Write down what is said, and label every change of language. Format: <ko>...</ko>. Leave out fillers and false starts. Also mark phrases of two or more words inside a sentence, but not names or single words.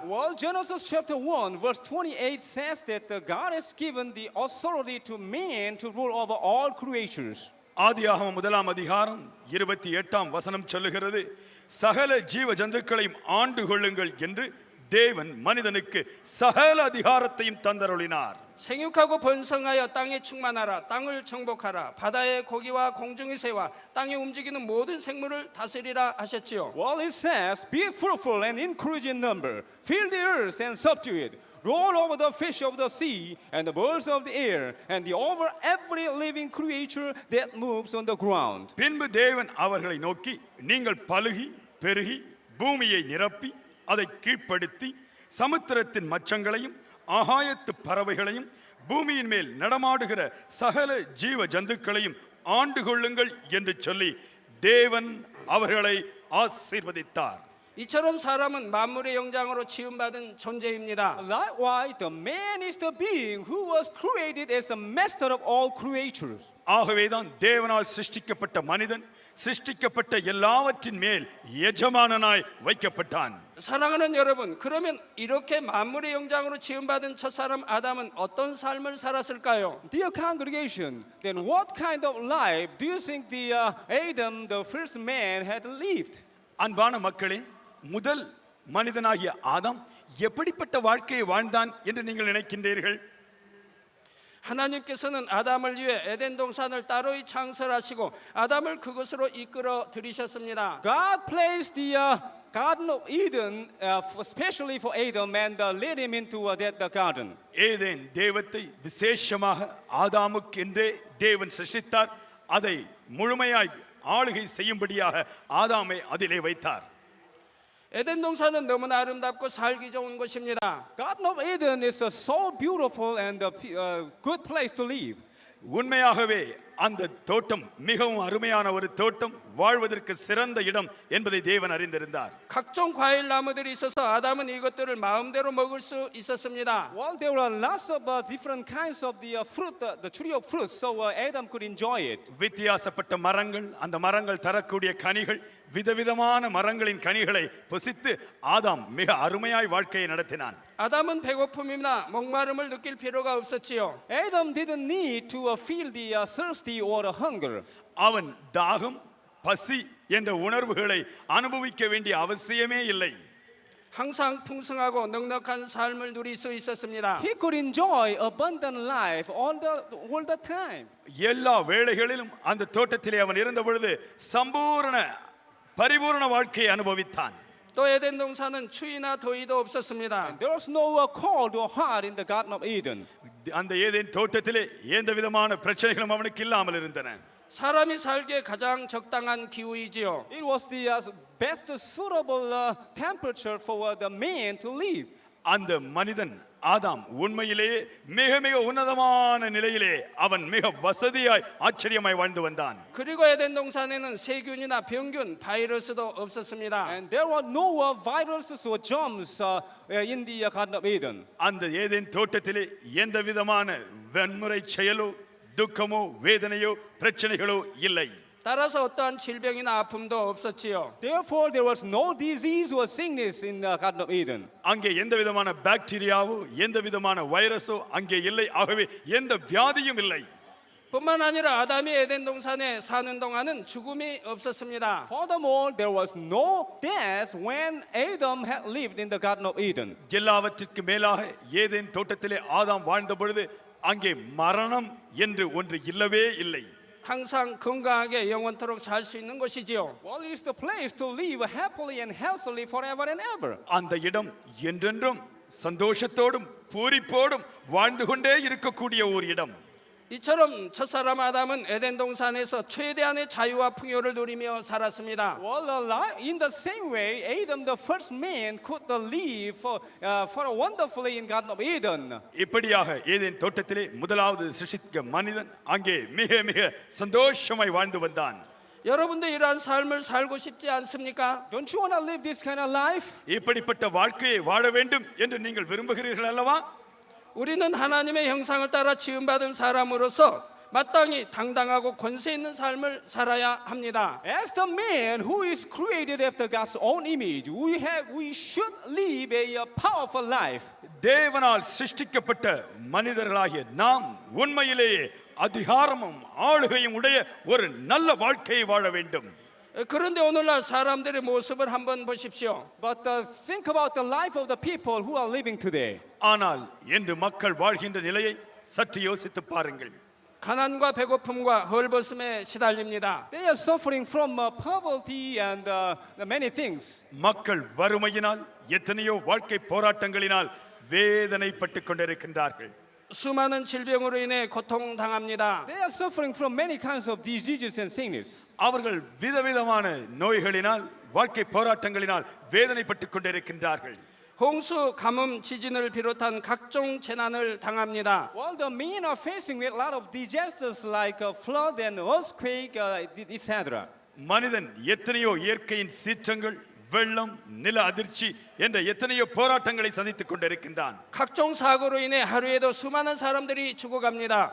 <en>Well, Genesis chapter 1 verse 28 says that God has given the authority to man to rule over all creatures.</en> <ta>ஆதியாகமம் 1ஆம் அதிகாரம் 28ஆம் வசனம் சொல்லுகிறது, சகல ஜீவ ஜந்துக்களையும் ஆண்டு கொள்ளுங்கள் என்று தேவன் மனிதனுக்கு சகல அதிகாரத்தையும் தந்தருளினார்.</ta> <ko>생육하고 번성하여 땅에 충만하라. 땅을 정복하라. 바다의 고기와 공중의 새와 땅에 움직이는 모든 생물을 다스리라 하셨지요.</ko> <en>Well, it says, be fruitful and increase in number, fill the earth and subdue it, roll over the fish of the sea and the birds of the air, and over every living creature that moves on the ground.</en> <ta>பின்பு தேவன் அவர்களை நோக்கி, நீங்கள் பலுகி பெருகி பூமியை நிரப்பி அதை கீழ்ப்படுத்தி சமுத்திரத்தின் மச்சங்களையும் ஆகாயத்து பறவைகளையும் பூமியின் மேல் நடமாடுகிற சகல ஜீவ ஜந்துக்களையும் ஆண்டு கொள்ளுங்கள் என்று சொல்லி தேவன் அவர்களை ஆசீர்வதித்தார்.</ta> <ko>이처럼 사람은 만물의 영장으로 지음받은 존재입니다.</ko> <en>Likewise, the man is the being who was created as the master of all creatures.</en> <ta>ஆகவேதான் தேவனால் சிருஷ்டிக்கப்பட்ட மனிதன் சிருஷ்டிக்கப்பட்ட எல்லாவற்றின் மேல் எஜமானனாய் வைக்கப்பட்டான்.</ta> <ko>사랑하는 여러분, 그러면 이렇게 만물의 영장으로 지음받은 첫사람 아담은 어떤 삶을 살았을까요?</ko> <en>Dear congregation, then what kind of life do you think the Adam, the first man, had lived?</en> <ta>அன்பான மக்களே, முதல் மனிதனாகிய ஆதாம் எப்படிப்பட்ட வாழ்க்கையை வாழ்ந்தான் என்று நீங்கள் நினைக்கின்றீர்கள்?</ta> <ko>하나님께서는 아담을 위해 에덴 동산을 따로이 창설하시고 아담을 그곳으로 이끌어 들이셨습니다.</ko> <en>God placed the Garden of Eden, especially for Adam, and led him into that garden.</en> <ta>ஏதேன் தேவத்தை விசேஷமாக ஆதாமுக்கு என்றே தேவன் சிருஷ்டித்தார். அதை முழுமையாய் ஆளுகை செய்யும்படியாக ஆதாமை அதிலே வைத்தார்.</ta> <ko>에덴 동산은 너무나 아름답고 살기 좋은 곳입니다.</ko> <en>Garden of Eden is a so beautiful and good place to live.</en> <ta>உண்மையாகவே அந்த தோட்டம் மிகவும் அருமையான ஒரு தோட்டம், வாழ்வதற்கு சிறந்த இடம் என்பதை தேவன் அறிந்திருந்தார்.</ta> <ko>각종 과일 나무들이 있어서 아담은 이것들을 마음대로 먹을 수 있었습니다.</ko> <en>Well, there were lots of different kinds of the fruit, the tree of fruit, so Adam could enjoy it.</en> <ta>வித்தியாசப்பட்ட மரங்கள், அந்த மரங்கள் தரக்கூடிய கனிகள், விதவிதமான மரங்களின் கனிகளை புசித்து ஆதாம் மிக அருமையாய் வாழ்க்கையை நடத்தினான்.</ta> <ko>아담은 배고픔이나 목마름을 느낄 필요가 없었지요.</ko> <en>Adam didn't need to feel the thirsty or the hunger.</en> <ta>அவன் தாகம், பசி என்ற உணர்வுகளை அனுபவிக்க வேண்டிய அவசியமே இல்லை.</ta> <ko>항상 풍성하고 넉넉한 삶을 누릴 수 있었습니다.</ko> <en>He could enjoy abundant life all the time.</en> <ta>எல்லா வேளைகளிலும் அந்த தோட்டத்திலே அவன் இருந்த பொழுது சம்பூர்ண பரிபூர்ண வாழ்க்கையை அனுபவித்தான்.</ta> <ko>또 에덴 동산은 추위나 더위도 없었습니다.</ko> <en>There was no cold or hot in the Garden of Eden.</en> <ta>அந்த ஏதேன் தோட்டத்திலே எந்த விதமான பிரச்சனைகளும் அவனுக்கு இல்லாமல் இருந்தன.</ta> <ko>사람이 살기에 가장 적당한 기후이지요.</ko> <en>It was the best suitable temperature for the man to live.</en> <ta>அந்த மனிதன் ஆதாம் உண்மையிலேயே மிக மிக உன்னதமான நிலையிலே அவன் மிக வசதியாய் ஆச்சரியமாய் வாழ்ந்து வந்தான்.</ta> <ko>그리고 에덴 동산에는 세균이나 병균, 바이러스도 없었습니다.</ko> <en>And there were no viruses or germs in the Garden of Eden.</en> <ta>அந்த ஏதேன் தோட்டத்திலே எந்த விதமான வன்முறை செயலோ துக்கமோ வேதனையோ பிரச்சனைகளோ இல்லை.</ta> <ko>따라서 어떠한 질병이나 아픔도 없었지요.</ko> <en>Therefore, there was no disease or sickness in the Garden of Eden.</en> <ta>அங்கே எந்த விதமான பாக்டீரியாவோ எந்த விதமான வைரஸோ அங்கே இல்லை. ஆகவே எந்த வியாதியும் இல்லை.</ta> <ko>뿐만 아니라 아담이 에덴 동산에 사는 동안은 죽음이 없었습니다.</ko> <en>Furthermore, there was no death when Adam had lived in the Garden of Eden.</en> <ta>எல்லாவற்றிற்கு மேலாக ஏதேன் தோட்டத்திலே ஆதாம் வாழ்ந்த பொழுது அங்கே மரணம் என்று ஒன்று இல்லவே இல்லை.</ta> <ko>항상 건강하게 영원토록 살 수 있는 곳이지요.</ko> <en>Well, it is the place to live happily and healthily forever and ever.</en> <ta>அந்த இடம் என்றென்றும் சந்தோஷத்தோடும் பூரிப்போடும் வாழ்ந்து கொண்டே இருக்கக்கூடிய ஒரு இடம்.</ta> <ko>이처럼 첫사람 아담은 에덴 동산에서 최대한의 자유와 풍요를 누리며 살았습니다.</ko> <en>Well, in the same way, Adam, the first man, could live wonderfully in Garden of Eden.</en> <ta>இப்படியாக ஏதேன் தோட்டத்திலே முதலாவது சிருஷ்டிக்க மனிதன் அங்கே மிக மிக சந்தோஷமாய் வாழ்ந்து வந்தான்.</ta> <ko>여러분도 이러한 삶을 살고 싶지 않습니까?</ko> <en>Don't you want to live this kind of life?</en> <ta>இப்படிப்பட்ட வாழ்க்கையை வாழ வேண்டும் என்று நீங்கள் விரும்புகிறீர்கள் அல்லவா?</ta> <ko>우리는 하나님의 형상을 따라 지음받은 사람으로서 마땅히 당당하고 권세 있는 삶을 살아야 합니다.</ko> <en>As the man who is created after God's own image, we should live a powerful life.</en> <ta>தேவனால் சிருஷ்டிக்கப்பட்ட மனிதர்களாகிய நாம் உண்மையிலேயே அதிகாரமும் ஆளுகையும் உடைய ஒரு நல்ல வாழ்க்கையை வாழ வேண்டும்.</ta> <ko>그런데 오늘날 사람들의 모습을 한번 보십시오.</ko> <en>But think about the life of the people who are living today.</en> <ta>ஆனால் இன்று மக்கள் வாழ்கின்ற நிலையை சற்று யோசித்து பாருங்கள்.</ta> <ko>가난과 배고픔과 헐벗음에 시달립니다.</ko> <en>They are suffering from poverty and many things.</en> <ta>மக்கள் வறுமையினால் எத்தனையோ வாழ்க்கை போராட்டங்களினால் வேதனைப்பட்டு கொண்டிருக்கின்றார்கள்.</ta> <ko>수많은 질병으로 인해 고통당합니다.</ko> <en>They are suffering from many kinds of diseases and sickness.</en> <ta>அவர்கள் விதவிதமான நோய்களினால் வாழ்க்கை போராட்டங்களினால் வேதனைப்பட்டு கொண்டிருக்கின்றார்கள்.</ta> <ko>홍수, 가뭄, 지진을 비롯한 각종 재난을 당합니다.</ko> <en>Well, the men are facing with a lot of disasters like flood and earthquake, etc.</en> <ta>மனிதன் எத்தனையோ இயற்கையின் சீற்றங்கள், வெள்ளம், நில அதிர்ச்சி என்ற எத்தனையோ போராட்டங்களை சந்தித்துக் கொண்டிருக்கின்றான்.</ta> <ko>각종 사고로 인해 하루에도 수많은 사람들이 죽어갑니다.</ko>